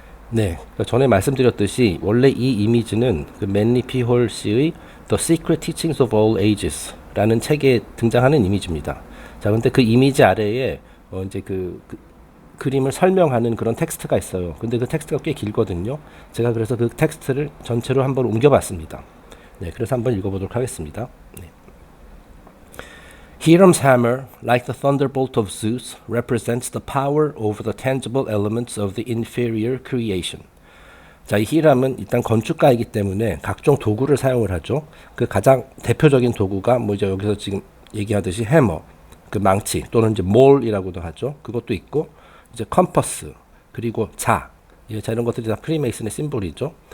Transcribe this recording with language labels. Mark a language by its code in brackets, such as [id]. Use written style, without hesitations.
[ko] 네, 전에 말씀드렸듯이 원래 이 이미지는 그 맨리 피 홀스의 The Secret Teachings of All Ages 라는 책에 등장하는 이미지입니다. 자, 근데 그 이미지 아래에 이제 그림을 설명하는 그런 텍스트가 있어요. 근데 그 텍스트가 꽤 길거든요. 제가 그래서 그 텍스트를 전체로 한번 옮겨봤습니다. 네, 그래서 한번 읽어보도록 하겠습니다. 네. [en] Hiram's hammer, like the thunderbolt of Zeus, represents the power over the tangible elements of the inferior creation. [ko] 자, 이 히람은 일단 건축가이기 때문에 각종 도구를 사용을 하죠. 그 가장 대표적인 도구가 뭐 이제 여기서 지금 얘기하듯이 해머, 그 망치 또는 이제 몰이라고도 하죠. 그것도 있고 이제 컴퍼스, 그리고 자 이런 것들이 다 프리메이슨의 심볼이죠.